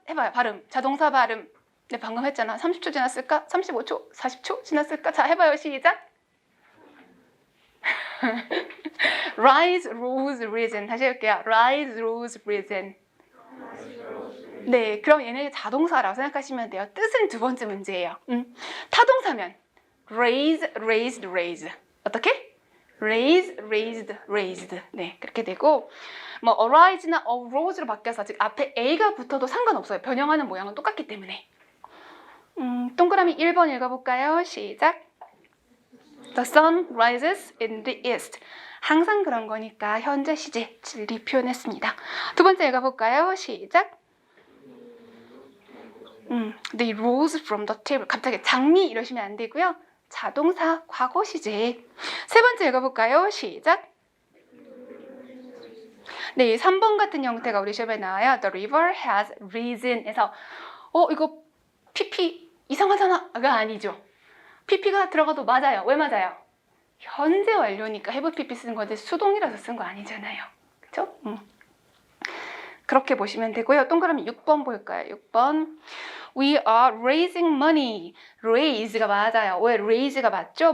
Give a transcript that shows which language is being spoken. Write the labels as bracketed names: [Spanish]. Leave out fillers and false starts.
[Korean] 해봐요. 발음. 자동사 발음. 네, 방금 했잖아. 30초 지났을까? 35초? 40초 지났을까? 자, 해봐요. 시작. [English] rise, rose, risen. [Korean] 다시 해볼게요. [English] rise, rose, risen. [Korean] 네, 그럼 얘는 자동사라고 생각하시면 돼요. 뜻은 두 번째 문제예요. 타동사면 [English] raise, raised, raise. [Korean] 어떻게? [English] raise, raised, raised. [Korean] 네, 그렇게 되고 뭐 arise나 arose로 바뀌어서 즉 앞에 a가 붙어도 상관없어요. 변형하는 모양은 똑같기 때문에. 동그라미 1번 읽어볼까요? 시작. [English] The sun rises in the east. [Korean] 항상 그런 거니까 현재 시제 진리 표현했습니다. 두 번째 읽어볼까요? 시작. [English] They rose from the table. [Korean] 갑자기 장미 이러시면 안 되고요. 자동사 과거 시제. 세 번째 읽어볼까요? 시작. 네, 3번 같은 형태가 우리 시험에 나와요. [English] The river has risen [Korean] 에서 이거 PP 이상하잖아.가 아니죠. PP가 들어가도 맞아요. 왜 맞아요? 현재 완료니까 have PP 쓰는 건데 수동이라서 쓴 거 아니잖아요. 그쵸? 그렇게 보시면 되고요. 동그라미 6번 볼까요? 6번. [English] We are raising money. [Korean] raise가 맞아요. 왜 raise가 맞죠?